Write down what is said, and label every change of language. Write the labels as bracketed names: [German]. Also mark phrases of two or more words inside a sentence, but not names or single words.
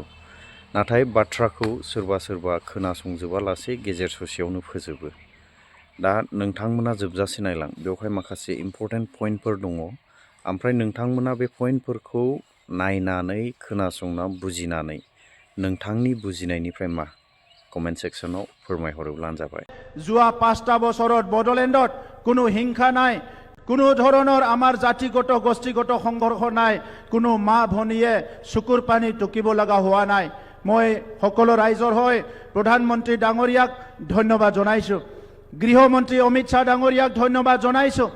[Bodo] नाथाय बाथ्राखौ सोरबा खोनासंजोबालासे गेजेर ससेयावनो फोजोबो। दा नोंथांमोना जोबजासे नायलां, बेवहाय माखासे [English] important pointफोर [Bodo] दङ। ओमफ्राय नोंथांमोना बे पइन्टफोरखौ नायनानै खोनासंना बुजिनानै नोंथांनि बुजिनायनिफ्राय मा [English] comment sectionआव [Bodo] फोरमायहरोब्लानो जाबाय। [Assamese] যোৱা 5টা বছৰত বড়োলেণ্ডত কোনো হিংসা নাই, কোনো ধৰণৰ আমাৰ জাতিগত গোষ্ঠীগত সংঘৰ্ষ নাই, কোনো মা ভনীয়ে চকুৰ পানী টুকিব লগা হোৱা নাই। মই সকলো ৰাইজৰ হৈ প্ৰধানমন্ত্ৰী ডাঙৰীয়াক ধন্যবাদ জনাইছোঁ, গৃহমন্ত্ৰী অমিত শ্বাহ ডাঙৰীয়াক ধন্যবাদ জনাইছোঁ।